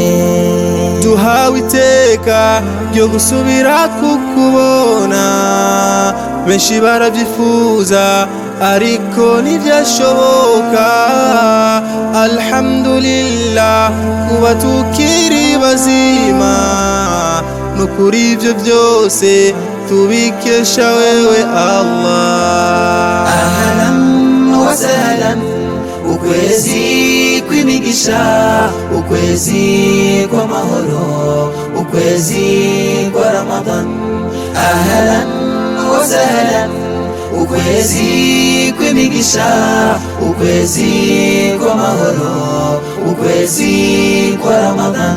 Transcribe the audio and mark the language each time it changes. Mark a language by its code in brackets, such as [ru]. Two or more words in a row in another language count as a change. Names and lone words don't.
[rw] duhawe iteka ryo gusubira kukubona benshi barabyifuza ariko ntibyashoboka alhamdulillah kuba tukiri bazima nukuri ibyo byose tubikesha wewe Allah [ar] أهلا وسهلا [rw] ukwezi kw'imigisha ukwezi kw'amahoro ukwezi kwa Ramadan [ar] أهلا وسهلا [rw] ukwezi kw'imigisha ukwezi kw'amahoro ukwezi kwa Ramadan